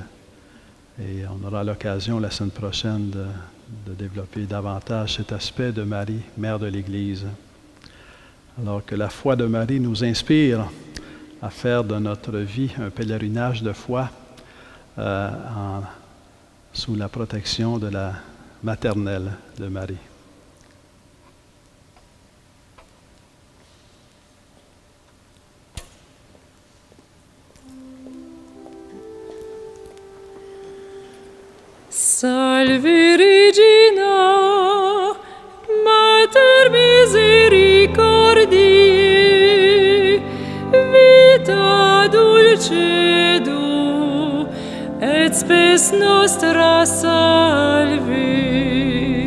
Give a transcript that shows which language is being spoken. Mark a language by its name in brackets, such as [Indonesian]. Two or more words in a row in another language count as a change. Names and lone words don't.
[French] Et on aura l'occasion la semaine prochaine de développer davantage cet aspect de Marie, mère de l'Église. Alors que la foi de Marie nous inspire à faire de notre vie un pèlerinage de foi sous la protection de la maternelle de Marie. [Latin] Salve Regina, Mater misericordiae, vita dulcedo, et spes nostra salve.